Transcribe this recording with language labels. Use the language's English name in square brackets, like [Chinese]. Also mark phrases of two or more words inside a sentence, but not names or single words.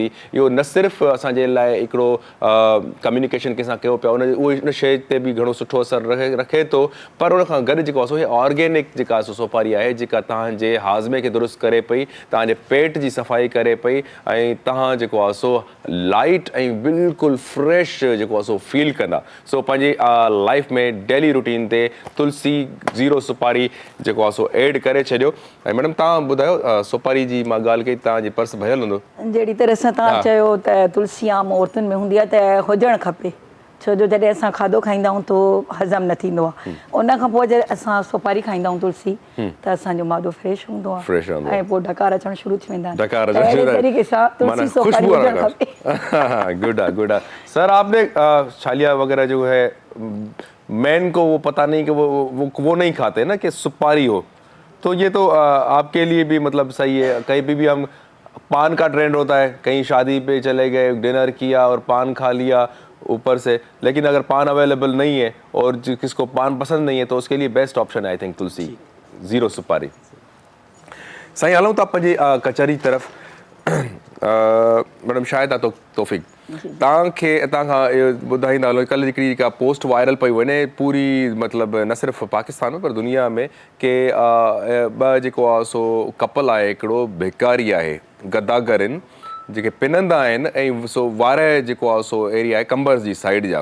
[Sindhi] इहो न सिर्फ़ु असांजे लाइ हिकिड़ो कम्युनिकेशन कंहिंसां कयो पिया उन शइ ते बि घणो सुठो असरु रखे थो, पर उन खां गॾु जेको आहे सो इहे ऑर्गेनिक जेका सुपारी आहे जेका तव्हांजे हाज़मे खे दुरुस्त करे पई, तव्हांजे पेट जी सफ़ाई करे पई, ऐं तव्हां जेको आहे सो लाइट ऐं बिल्कुलु फ्रेश जेको आहे सो फील कंदा। सो पंहिंजी लाइफ में [English] daily routine [Sindhi] ते तुलसी ज़ीरो सुपारी जेको आहे सो एड करे छॾियो। ऐं मैडम तव्हां ॿुधायो सुपारी जी मां ॻाल्हि कई, तव्हांजी पर्स भरियल हूंदो? जहिड़ी तरह सां तव्हां चयो त तुलसी आम औरतुनि में हूंदी आहे त हुजणु खपे, छो जो जॾहिं असां खाधो खाईंदा आहियूं त हज़म न थींदो आहे। उन खां पोइ जॾहिं असां सुपारी खाईंदा आहियूं तुलसी त असांजो मादो फ्रेश हूंदो आहे ऐं पोइ डकार अचणु शुरू थी वेंदा आहिनि। अहिड़े तरीक़े सां तुलसी सुपारी हुजणु खपे। गुड आहे, गुड आहे। [Hindi] सर आपने छालिया वगैरह जो है मैन को वो पता नहीं कि वो नहीं खाते ना कि सुपारी हो, तो ये तो आपके लिए भी मतलब सही है। कहीं भी हम पान का ट्रेंड होता है, कहीं शादी पे चले गए, डिनर किया और पान खा लिया ऊपर से, लेकिन अगर पान अवेलेबल नहीं है और किसको पान पसंद नहीं है तो उसके लिए [English] best option [Hindi] है [English] I think [Hindi] तुलसी ज़ीरो सुपारी। [Sindhi] साईं हलूं था पंहिंजी कचहरी तरफ़। मैडम शाहिदा तौफ़ीक़, तव्हांखां ॿुधाईंदा हलो, कल्ह हिकिड़ी जेका पोस्ट वायरल पई वञे पूरी मतिलबु न सिर्फ़ु पाकिस्तान में पर दुनिया में, के ॿ जेको आहे सो कपल आहे, हिकिड़ो भिकारी आहे, गदागर आहिनि जेके पिनंदा आहिनि, ऐं सो वार जेको आहे सो एरिया आहे कंबर्स जी साइड जा।